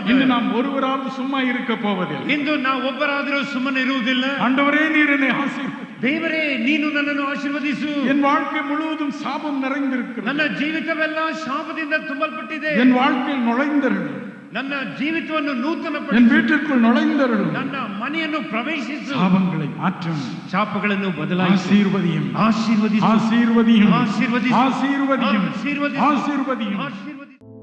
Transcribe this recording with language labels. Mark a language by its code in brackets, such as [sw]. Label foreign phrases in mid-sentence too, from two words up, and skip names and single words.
[ta] இன்று நாம் ஒருவராவது சும்மா இருக்க போவதில்லை. [kn] ಇಂದು ನಾವು ಒಬ್ಬರಾದರೂ ಸುಮ್ಮನೆ ಇರುವುದಿಲ್ಲ. [ta] ஆண்டவரே நீர் என்னை ஆசீர்வதி, [kn] ದೇವರೇ ನೀನು ನನ್ನನ್ನು ಆಶೀರ್ವದಿಸು. [ta] என் வாழ்க்கை முழுவதும் சாபம் நிறைந்திருக்கிறது, [kn] ನನ್ನ ಜೀವಿತವೆಲ್ಲ ಶಾಪದಿಂದ ತುಂಬಲ್ಪಟ್ಟಿದೆ. [ta] என் வாழ்க்கையில் நுழைந்தருளும், [kn] ನನ್ನ ಜೀವಿತವನ್ನು [ta] என் [kn] ನೂತನಪಡಿಸು, [ta] வீட்டிற்குள் நுழைந்தருளும், [kn] ನನ್ನ ಮನೆಯನ್ನು ಪ್ರವೇಶಿಸು, [ta] சாபங்களை மாற்றும், [kn] ಶಾಪಗಳನ್ನು ಬದಲಾಯಿಸು, [ta] ஆசீர்வதியும், [kn] ಆಶೀರ್ವದಿಸು, [ta] ஆசீர்வதியும், [kn] ಆಶೀರ್ವದಿಸು, [ta] ஆசீர்வதியும், [kn] ಆಶೀರ್ವದಿಸು, [ta] ஆசீர்வதியும். [kn] ಆಶೀರ್ವದಿಸು.